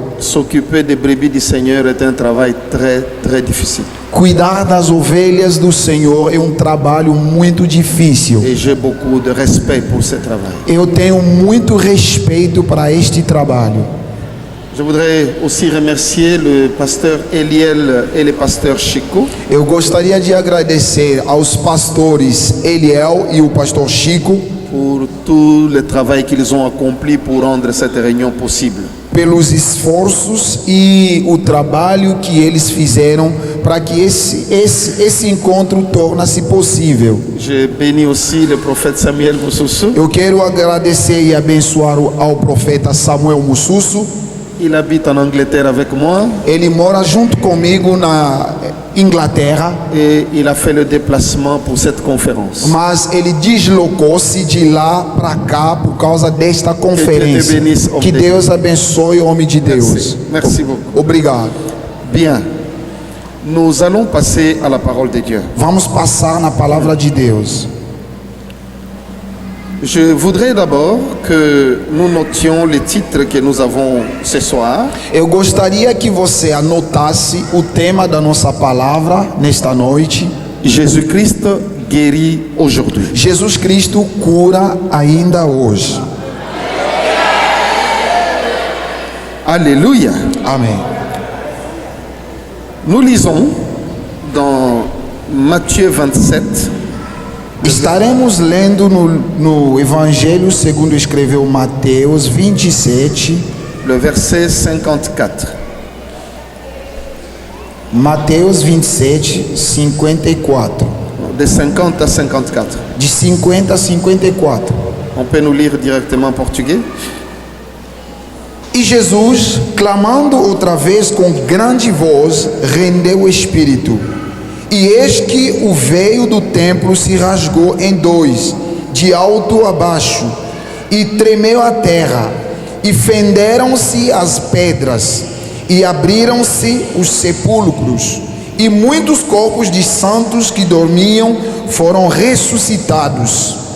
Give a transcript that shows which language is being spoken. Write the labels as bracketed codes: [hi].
[fr] S'occuper des brebis du Seigneur est un travail très, très difficile. [pt] Cuidar das ovelhas do Senhor é um trabalho muito difícil. [fr] Et j'ai beaucoup de respect pour ce travail. [pt] Eu tenho muito respeito para este trabalho. [fr] Je voudrais aussi remercier le pasteur Eliel et le pasteur Chico [pt] Eu gostaria de agradecer aos pastores Eliel e o pastor Chico [fr] pour tout le travail qu'ils ont accompli pour rendre cette réunion possible. [pt] pelos esforços e o trabalho que eles fizeram para que esse encontro torne-se possível. [fr] Je bénis aussi le prophète Samuel Moussoussou. [pt] Eu quero agradecer e abençoar ao profeta Samuel Mussusso. [fr] Il habite en Angleterre avec moi [pt] Ele mora junto comigo na Inglaterra, [fr] et il a fait le déplacement pour cette conférence. [pt] mas ele deslocou-se de lá para cá por causa desta conferência. benisse, homem Que de Deus abençoe o homem de Deus. [fr] Merci beaucoup. [pt] Obrigado. [fr] Bien, nous allons passer à la parole de Dieu. [pt] Vamos passar na palavra de Deus. [fr] Je voudrais d'abord que nous notions les titres que nous avons ce soir. [pt] Eu gostaria que você anotasse o tema da nossa palavra nesta noite. [fr] Jésus-Christ guérit aujourd'hui. [pt] Jesus Cristo cura ainda hoje. [fr] Alléluia. [pt] Amém. [fr] Nous lisons dans Matthieu 27, [pt] Estaremos lendo no Evangelho segundo escreveu Mateus 27, [fr] le verset 54. [pt] Mateus 27, 54. [fr] De 50 à 54. [pt] De 50 a 54. [fr] On peut nous lire directement en portugais. [pt] E Jesus, clamando outra vez com grande voz, rendeu o espírito. E eis que o veio do templo se rasgou em dois, de alto a baixo, e tremeu a terra, e fenderam-se as pedras, e abriram-se os sepulcros, e muitos corpos de santos que dormiam foram ressuscitados.